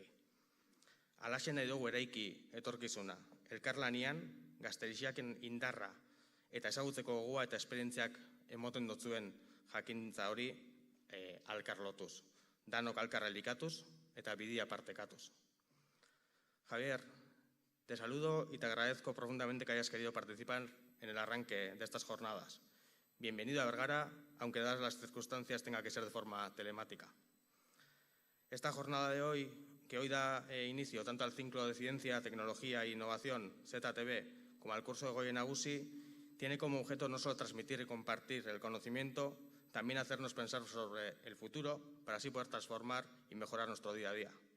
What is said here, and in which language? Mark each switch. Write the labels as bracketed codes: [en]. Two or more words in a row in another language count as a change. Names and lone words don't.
[eu] Alaxe nahi dugu eraiki etorkizuna, elkarlanian, gazterixiaken indarra, eta ezagutzeko gogoa eta esperientziak emoten dotzuen jakintza hori alkarlotuz. Danok alkarra elikatuz eta bidia partekatuz. [es] Javier, te saludo y te agradezco profundamente que hayas querido participar en el arranque de estas jornadas. Bienvenido a Vergara, aunque dadas las circunstancias tenga que ser de forma telemática. Esta jornada de hoy, que hoy da inicio tanto al ciclo de Ciencia, Tecnología e Innovación, ZTV, como al curso de Goie Nagusi, tiene como objeto no solo transmitir y compartir el conocimiento, también hacernos pensar sobre el futuro para así poder transformar y mejorar nuestro día a día.